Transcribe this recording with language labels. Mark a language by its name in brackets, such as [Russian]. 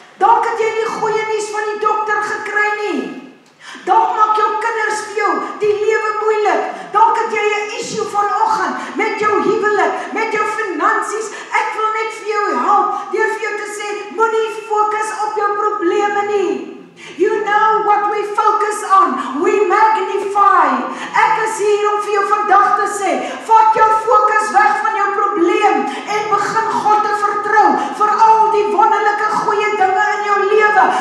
[Afrikaans] Dalk het jy nie goeie nuus van die dokter gekry nie. Dalk maak jou kinders vir jou die lewe moeilik. Dalk het jy 'n issue vanoggend met jou huwelik, met jou finansies. Ek wil net vir jou help deur vir jou te sê, moenie fokus op jou probleme nie. [English] You know what we focus on. We magnify. [Afrikaans] Ek is hier om vir jou vandag te sê, vat jou fokus weg van jou probleem en begin God te vertrou vir al die wonderlike goeie dinge in jou lewe.